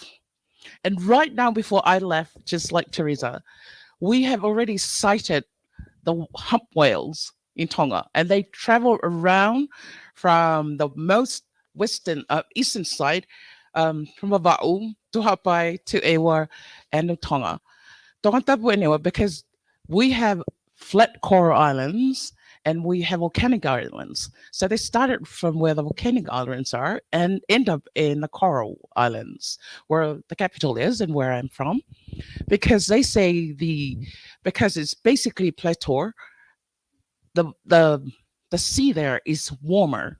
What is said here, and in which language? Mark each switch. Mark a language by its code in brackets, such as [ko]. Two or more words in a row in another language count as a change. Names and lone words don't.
[en] And right now, before I left, just like Teresa, we have already sighted the hump whales in Tonga, and they travel around from the most eastern side, from Vava'u to Hapai to Ewa and to Tonga. Tonga tapu anyway, because we have flat coral islands and we have volcanic islands. So they started from where the volcanic islands are and end up in the coral islands, where the capital is and where I'm from, because they say because it's basically plateau, the sea there is warmer.